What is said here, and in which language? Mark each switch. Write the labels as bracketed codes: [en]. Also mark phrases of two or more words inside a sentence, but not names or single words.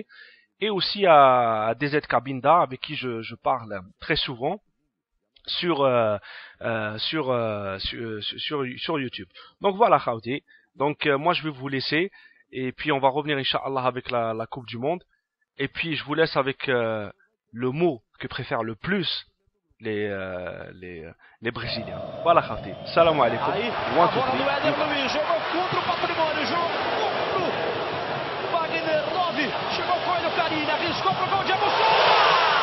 [fr] Et aussi à DZ Kabinda avec qui je parle très souvent sur YouTube. Donc voilà, Khawti. Donc moi je vais vous laisser et puis on va revenir Inch'Allah avec la Coupe du Monde. Et puis je vous laisse avec le mot que préfèrent le plus les Brésiliens. Voilà, [ar] خاوتي. سلام عليكم. [pt] Chegou com ele o Carine, arriscou pro gol de emoção!